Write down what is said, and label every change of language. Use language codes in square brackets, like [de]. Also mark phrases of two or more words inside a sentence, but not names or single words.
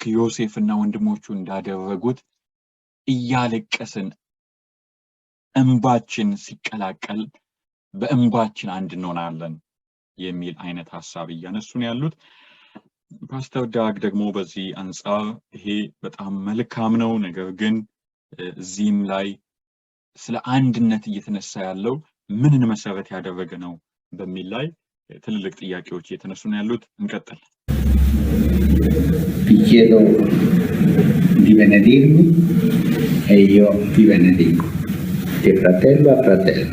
[am] ዮሴፍና ወንድሞቹ እንዳደረጉት እያለቀስን እንባችን ሲቀላቀል በእንባችን አንድ እንሆናለን የሚል አይነት ሐሳብ እያነሱን ያሉት ፓስተር ዳግ ደግሞ በዚህ አንፃር ይሄ በጣም መልካም ነው። ነገር ግን እዚህም ላይ ስለ አንድነት እየተነሳ ያለው ምንን መሰረት ያደረገ ነው በሚል ላይ ትልልቅ ጥያቄዎች እየተነሱ ነው ያሉት። እንቀጥል። [it] Vi chiedo di benedirmi e io vi benedico, di fratello a fratello.